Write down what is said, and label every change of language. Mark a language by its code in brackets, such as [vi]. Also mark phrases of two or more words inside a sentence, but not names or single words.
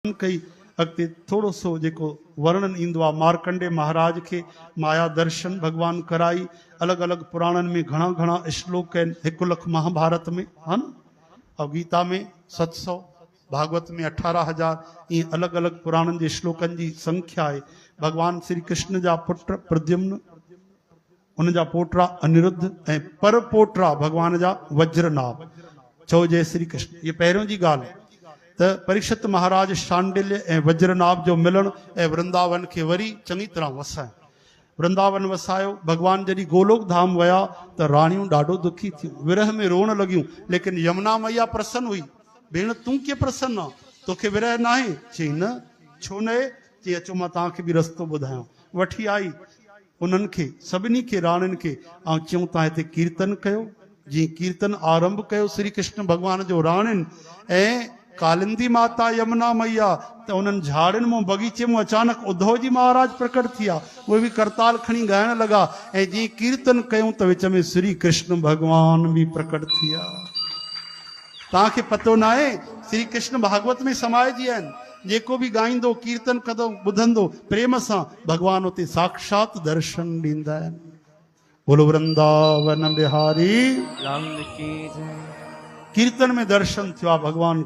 [sd] कई अॻिते थोरो सो जेको वर्णन ईंदो आहे मार्कंडे महाराज खे माया दर्शन भगवान कराई। अलॻि अलॻि पुराणनि में घणा घणा श्लोक आहिनि। 1 लख महाभारत में है न, और गीता में 700, भागवत में 18,000। ईअं अलॻि अलॻि पुराणनि जे श्लोकनि जी संख्या आहे। भगवान श्री कृष्ण जा पुट प्रद्युम्न, उन जा पोटरा अनिरुद्ध ऐं पर पोटरा भगवान जा वज्रनाभ। चओ जय श्री कृष्ण। ये पहिरियों जी ॻाल्हि है। त परीक्षित महाराज शांडिल्य ऐं वज्रनाभ जो मिलण ऐं वृंदावन खे वरी चङी तरह वसायो। वृंदावन वसायो। भगवान जॾहिं गोलोक धाम विया त राणियूं ॾाढो दुखी थियूं, विरह में रोअण लॻियूं। [hi] लेकिन यमुना मैया प्रसन्न हुई। [sd] भेण तूं कीअं प्रसन्न आहे, तोखे विरह न आहे? चई न, छो न आहे? चई अचो मां तव्हांखे बि रस्तो ॿुधायां। वठी आई उन्हनि खे, सभिनी खे, राणियुनि खे, ऐं चयूं तव्हां हिते कीर्तन कयो। जीअं कीर्तन आरंभ कयो श्री कृष्ण भगवान जो राणियुनि ऐं कालिंदी माता यमुना मैया, त उन्हनि झाड़ियुनि मां बगीचे में अचानक उद्धव जी महाराज प्रकट थिया। उहे बि करताल खणी ॻाइण लॻा ऐं जीअं कीर्तन कयूं त विच में श्री कृष्ण भगवान भी प्रकट थिया। तव्हांखे पतो न आहे, श्री कृष्ण भागवत में समाइजी आहिनि। जेको बि ॻाईंदो, कीर्तन कंदो, ॿुधंदो प्रेम सां, भगवान उते साक्षात दर्शन ॾींदा आहिनि। [hi] बोलो वृंदावन बिहारी लाल की जय। [sd] कीर्तन में दर्शन थियो आहे भगवान